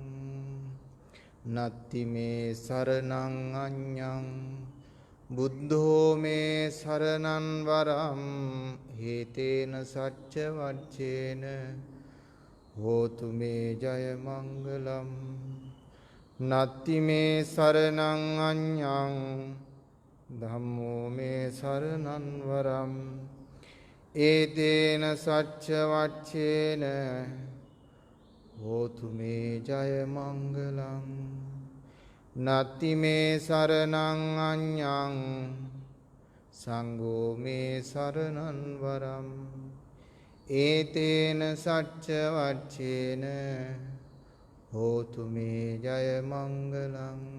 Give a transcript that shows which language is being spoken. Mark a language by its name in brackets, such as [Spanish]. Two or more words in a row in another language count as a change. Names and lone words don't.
[Pali] නත්ති මේ සරණං අඤ්ඤං බුද්ධෝ මේ සරණං වරම් හේතේන සච්ච වච්චේන හෝතු මේ ජය මංගලම්. නත්ති මේ සරණං අඤ්ඤං ධම්මෝ මේ සරණං වරම් ඒතේන සච්ච වච්චේන හෝතු මේ ජය මංගලං. නත්ති මේ සරණං අඤ්ඤං සංඝෝ මේ සරණං වරම් ඒතේන සච්ච වච්චේන හෝතු මේ ජය මංගලං.